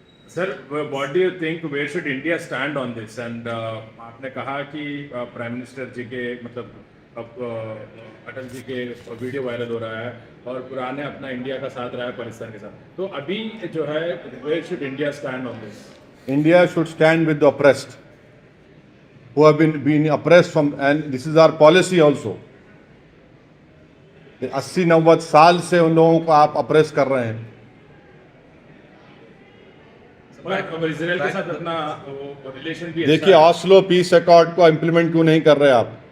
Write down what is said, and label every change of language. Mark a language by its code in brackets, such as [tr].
[hi] Sir, [en] What do you think, where should India stand on this? [hi] And आपने कहा कि prime minister जी के मतलब अटल जी के वीडियो वायरल हो रहा है और पुराने अपना इंडिया का साथ रहा है पाकिस्तान के साथ, तो अभी जो है [en] Where should India stand on this? India should stand with the oppressed, who have been oppressed from, and this is our policy also. [hi] 80-90 साल से उन लोगों को आप अप्रेस कर रहे हैं। इजराइल के साथ अपना रिलेशन भी देखिए, ऑस्लो पीस अकॉर्ड को इम्प्लीमेंट क्यों नहीं कर रहे आप?